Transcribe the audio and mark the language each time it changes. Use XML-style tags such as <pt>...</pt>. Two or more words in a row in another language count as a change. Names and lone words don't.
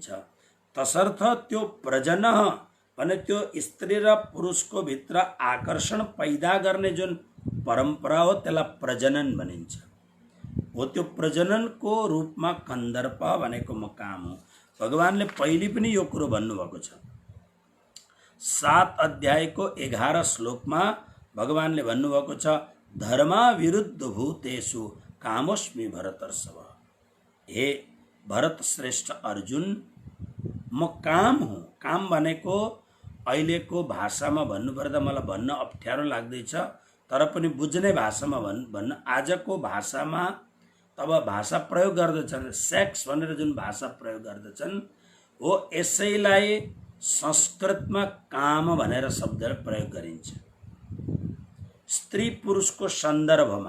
<ne>तसर्थ त्यो प्रजन भने त्यो स्त्री र पुरुषको भित्र आकर्षण पैदा गर्ने जुन परम्परा हो त्यसलाई प्रजनन भनिन्छ। हो त्यो प्रजननको रूपमा कन्दर्प भनेको म काम हो। भगवानले पहिले पनि यो कुरो भन्नुभएको छ। 7 अध्यायको 11 श्लोकमा भगवानले भन्नुभएको छ,</ne> <sa>धर्मा विरुद्ध भूतेषु कामोस्मि भरतर्षभ।</sa> <ne>हे भरत श्रेष्ठ अर्जुन, म काम हुँ। काम भनेको अहिलेको भाषामा भन्नुपर्दा मलाई भन्न अप्ठ्यारो लाग्दैछ, तर पनि बुझ्ने भाषामा भन्न आजको भाषामा तब भाषा प्रयोग गर्दछन्, सेक्स भनेर जुन भाषा प्रयोग गर्दछन् हो यसैलाई संस्कृतमा काम भनेर शब्द प्रयोग गरिन्छ स्त्री पुरुषको सन्दर्भमा।</ne>